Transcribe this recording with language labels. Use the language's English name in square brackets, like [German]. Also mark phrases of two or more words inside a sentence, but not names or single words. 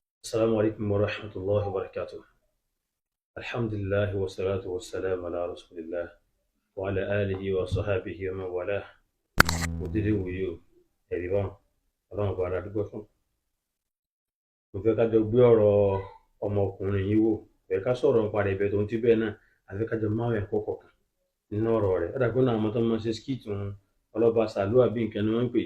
[Arabic] السلام عليكم ورحمة الله وبركاته. الحمد لله والصلاة والسلام على رسول الله وعلى آله وصحبه ومن والاه. [Yoruba] Òdìrí wòye o, ẹ̀rí bá wọn, ọlọ́run bá ara dúpẹ́ fún. Mo fẹ́ ká jọ gbé ọ̀rọ̀ ọmọkùnrin yìí wò, fẹ́ ká sọ̀rọ̀ nípa rẹ̀ bẹ́ẹ̀ tó ń ti bẹ́ẹ̀ náà, àfi ká jọ máa ẹ̀kọ́ kọ̀ọ̀kan nínú ọ̀rọ̀ rẹ̀. Ó dà pé náà àwọn tó máa ṣe skit wọn, ọlọ́ba sàlú àbí nǹkan ni wọ́n ń pè.